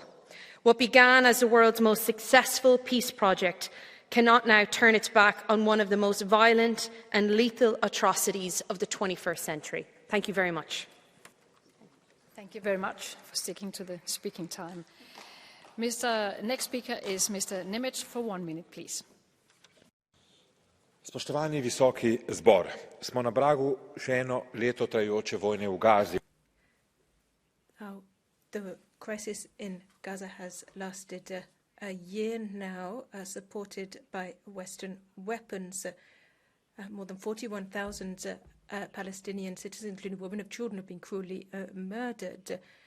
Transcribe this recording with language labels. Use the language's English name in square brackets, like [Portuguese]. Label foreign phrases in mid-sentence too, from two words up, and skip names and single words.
[English] What began as the world's most successful peace project cannot now turn its back on one of the most violent and lethal atrocities of the 21st century. Thank you very much. Thank you very much for sticking to the speaking time. Next speaker is Mr. Nemec for 1 minute, please. [Slovenian] Spoštovani visoki zbor, smo na pragu še eno leto trajajoče vojne v Gazi. [English] The crisis in Gaza has lasted a year now, supported by Western weapons. More than 41,000 Palestinian citizens, including women and children, have been cruelly murdered.